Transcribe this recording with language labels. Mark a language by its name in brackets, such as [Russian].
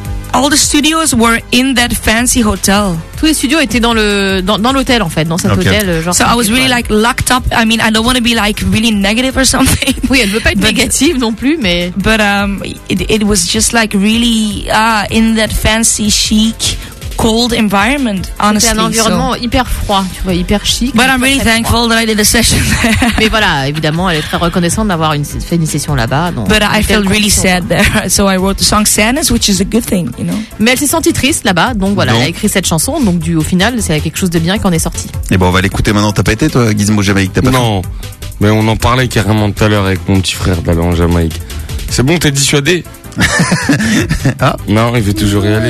[English] All the studios were in that fancy hotel. [French] Tous les studios étaient dans l'hôtel, en fait, dans cet hôtel. Genre, [English] so I was really like locked up. I mean, I don't want to be like really negative or something. [French] Oui, elle veut pas être négative non plus, mais. [English] But it was just like really in that fancy chic. Cold environment, honestly. [French] C'était un environnement hyper froid, tu vois, hyper chic. [English] But I'm really thankful that I did a session there. [French] Mais voilà, évidemment, elle est très reconnaissante d'avoir fait une session là-bas. [English] But I felt really sad there, so I wrote the song Sadness, which is a good thing, you know. [French] Mais elle s'est sentie triste là-bas, donc voilà, elle a écrit cette chanson, donc au final, c'est quelque chose de bien qu'on est sorti. Et bon, on va l'écouter maintenant. T'as pas été, toi, Gizmo, Jamaïque, t'as pas fait? Non, mais on en parlait carrément tout à l'heure avec mon petit frère d'aller en Jamaïque. C'est bon, t'es dissuadé? Ah. Non, il veut toujours y aller.